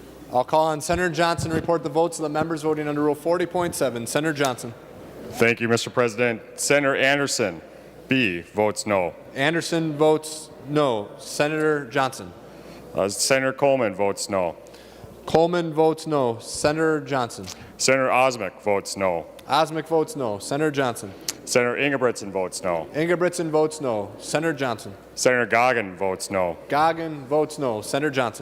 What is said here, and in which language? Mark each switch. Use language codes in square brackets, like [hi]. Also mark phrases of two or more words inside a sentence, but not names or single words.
[en] I'll call on Senator Johnson to report the votes of the members voting under Rule 40.7. Senator Johnson. Thank you, Mr. President. Senator Anderson, B, votes no. Anderson votes no. Senator Johnson. Senator Coleman votes no. Coleman votes no. Senator Johnson. Senator Osmic votes no. Osmic votes no. Senator Johnson. Senator Ingebrigtsen votes no. Ingebrigtsen votes no. Senator Johnson. Senator Goggin votes no. Goggin votes no. Senator Johnson.